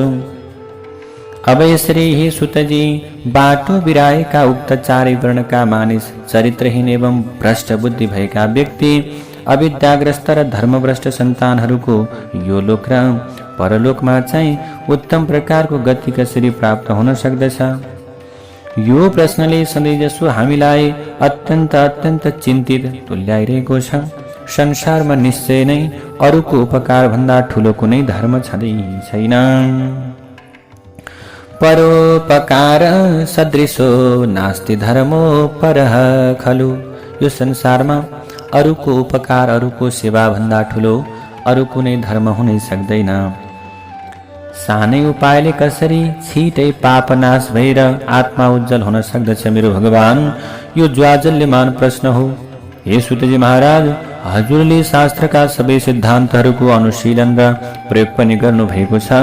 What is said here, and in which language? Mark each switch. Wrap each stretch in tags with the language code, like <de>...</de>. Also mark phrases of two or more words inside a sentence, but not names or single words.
<ne>अब यसरी हे सुतजी, बाटो बिराएका उक्त चारै वर्णका मानिस, चरित्रहीन एवं भ्रष्ट बुद्धि भएका व्यक्ति, अविद्याग्रस्त र धर्मभ्रष्ट सन्तानहरूको यो लोक र परलोकमा चाहिँ उत्तम प्रकारको गति कसरी प्राप्त हुन सक्दछ? यो प्रश्नले सधैँजसो हामीलाई अत्यन्त चिन्तित तुल्याइरहेको छ। संसारमा निश्चय नै अरूको उपकार भन्दा ठुलो कुनै धर्म छँदै छैन।</ne> <sa>परोपकार सदृशो नास्ति धर्मो परः खलु।</sa> <ne>यो संसारमा अरूको उपकार, अरूको सेवा भन्दा ठुलो अरू कुनै धर्म हुनै सक्दैन। सानै उपायले कसरी छिटै पाप नाश भएर आत्मा उज्जवल हुन सक्दछ मेरो भगवान? यो ज्वाजल्यमान प्रश्न हो। हे सुतजी महाराज, हजुरले शास्त्रका सबै सिद्धान्तहरूको अनुशीलन र प्रयोग पनि गर्नुभएको छ।</ne>